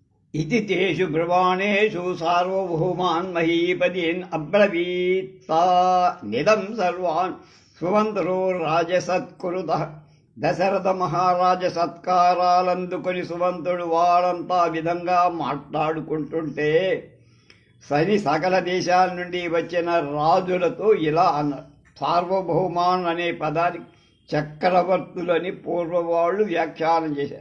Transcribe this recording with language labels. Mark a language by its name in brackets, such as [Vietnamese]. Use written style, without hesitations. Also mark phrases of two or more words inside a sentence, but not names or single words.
[Sanskrit] इति तेषु ब्रुवाणेषु सार्वभौमान् महीपदीन् अब्रवीत्ता निदं सर्वान् సువంతరో రాజసత్కురుతః. [Telugu] దశరథ మహారాజ సత్కారాలందుకొని సువంతుడు వాళ్ళంతా విధంగా మాట్లాడుకుంటుంటే సకల దేశాల నుండి వచ్చిన రాజులతో ఇలా అన్నారు. సార్వభౌమాన్ అనే పదానికి చక్రవర్తులని పూర్వవాళ్ళు వ్యాఖ్యానం చేశారు.